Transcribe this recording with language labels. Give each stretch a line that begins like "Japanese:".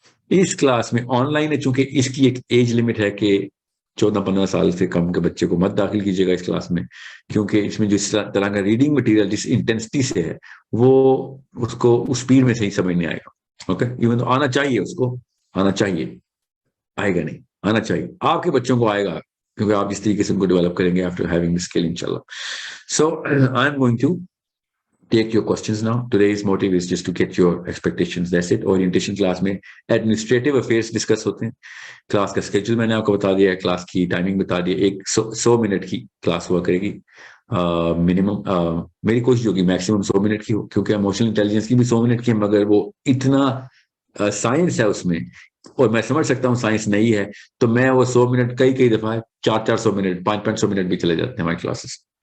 Urdu: اس class میں on line ہے, چونکہ اس کی ایک ایج لمٹ ہے کہ 14-15 سال سے کم کے بچے کو مت داخل کیجیے گا اس کلاس میں, کیونکہ اس میں جس طرح کا ریڈنگ مٹیریل جس انٹینسٹی سے ہے وہ اس کو اس اسپیڈ میں صحیح سمجھ نہیں آئے گا. اوکے, ایون تو آنا چاہیے, اس کو آنا چاہیے, آئے گا نہیں, آنا چاہیے. آپ کے بچوں کو آئے گا کیونکہ آپ جس طریقے سے ان کو ڈیولپ کریں گے
English: after having the skill
Urdu: انشاءاللہ.
English: So I am going to take your questions now. Today's motive is just to get your expectations. That's it. Orientation class میں administrative affairs discuss
Urdu: ہوتے ہیں. کلاس کا schedule میں نے آپ کو بتا دیا ہے, کلاس کی ٹائمنگ بتا دی ہے, 100 منٹ کی کلاس ہوا کرے گی منیمم. میری کوشش ہوگی میکسیمم 100 منٹ کی ہو, کیونکہ ایموشنل انٹیلیجنس کی بھی 100 منٹ کی ہے, مگر وہ اتنا سائنس ہے اس میں, اور میں سمجھ سکتا ہوں سائنس نہیں ہے, تو میں وہ 100 منٹ کئی دفعہ 400 منٹ 500 منٹ بھی چلے جاتے ہیں ہماری کلاسز.